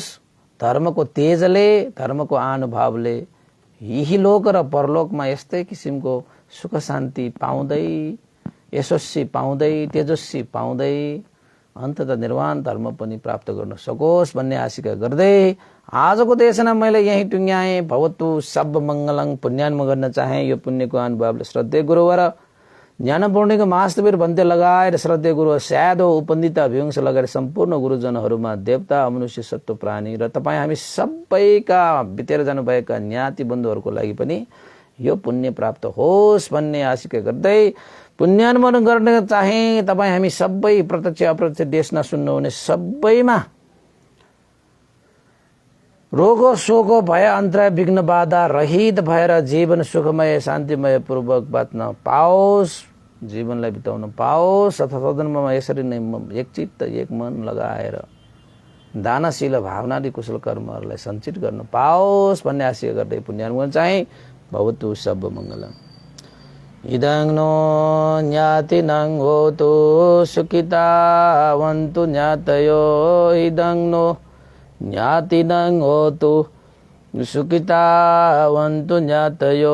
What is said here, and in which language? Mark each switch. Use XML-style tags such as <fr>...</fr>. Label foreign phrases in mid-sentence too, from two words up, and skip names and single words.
<ne>धर्मको तेजले, धर्मको अनुभवले यही लोक र परलोकमा यस्तै किसिमको सुख शान्ति पाउँदै, यशस्वी पाउँदै, तेजस्वी पाउँदै अन्ततः निर्वाण धर्म पनि प्राप्त गर्न सकोस् भन्ने आशिका गर्दै आजको देशना मैले यही टुङ्ग्याएँ।</ne> <pi>भवतु सब मङ्गलं</pi> <ne>पुण्यान्म गर्न चाहे। यो पुण्यको अनुभवले श्रद्धेय गुरुवर ज्ञानपूर्णिको महास्तवीर भन्ते लगाएर श्रद्धेय गुरु स्यादो उपन्दिता अभिवंश लगाएर सम्पूर्ण गुरुजनहरूमा देवता मनुष्य सत्व प्राणी र तपाईँ हामी सबैका बितेर जानुभएका ज्ञाति बन्धुहरूको लागि पनि यो पुण्य प्राप्त होस् भन्ने आशिका गर्दै पुण्यानुमोदन गर्न चाहे तपाईँ हामी सबै प्रत्यक्ष अप्रत्यक्ष देशमा सुन्नुहुने सबैमा रोग शोक भय अन्तराय विघ्न बाधा रहित भएर जीवन सुखमय शान्तिमय पूर्वक बाँच्न पाओस्, जीवनलाई बिताउन पाओस् अथवा सदनमा यसरी नै एक चित्त एक मन लगाएर दानशील भावनादि कुशल कर्महरूलाई सञ्चित गर्न पाओस् भन्ने आशा गर्दै पुण्यानुमोदन चाहिँ</ne> <pi>भवतु सब मङ्गलम्। इदं नो ज्ञातिनं होतु सुखितावन्तु ज्ञातयो इदं नो ज्ञातिनं होतु सुखितावन्तु ज्ञातयो</pi>